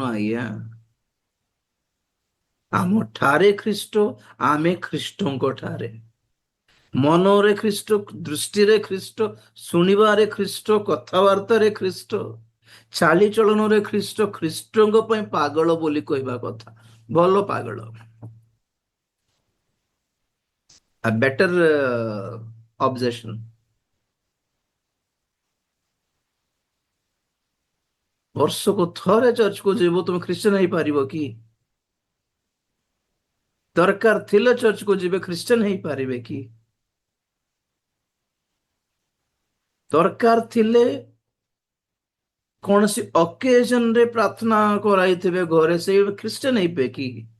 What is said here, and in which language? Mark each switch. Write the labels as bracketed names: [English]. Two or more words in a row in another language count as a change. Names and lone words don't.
[Odia] ଆଜ୍ଞା, ଆମ ଠାରେ ଖ୍ରୀଷ୍ଟ, ଆମେ ଖ୍ରୀଷ୍ଟଙ୍କ ଠାରେ। ମନରେ ଖ୍ରୀଷ୍ଟ, ଦୃଷ୍ଟିରେ ଖ୍ରୀଷ୍ଟ, ଶୁଣିବାରେ ଖ୍ରୀଷ୍ଟ, କଥାବାର୍ତ୍ତାରେ ଖ୍ରୀଷ୍ଟ, ଚାଲିଚଳନରେ ଖ୍ରୀଷ୍ଟ। ଖ୍ରୀଷ୍ଟଙ୍କ ପାଇଁ ପାଗଳ ବୋଲି କହିବା କଥା, ଭଲ ପାଗଳ। [English] A better obsession. [Odia] ବର୍ଷକୁ ଥରେ ଚର୍ଚ୍ଚକୁ ଯିବ, ତୁମେ ଖ୍ରୀଷ୍ଟିଆନ ହେଇପାରିବ କି? ଦରକାର ଥିଲେ ଚର୍ଚ୍ଚକୁ ଯିବେ, ଖ୍ରୀଷ୍ଟିଆନ ହେଇପାରିବେ କି? ଦରକାର ଥିଲେ କୌଣସି ଅକେଜନରେ ପ୍ରାର୍ଥନା କରାଇଥିବେ ଘରେ, ସେଇ ଖ୍ରୀଷ୍ଟିଆନ ହେଇବେ କି?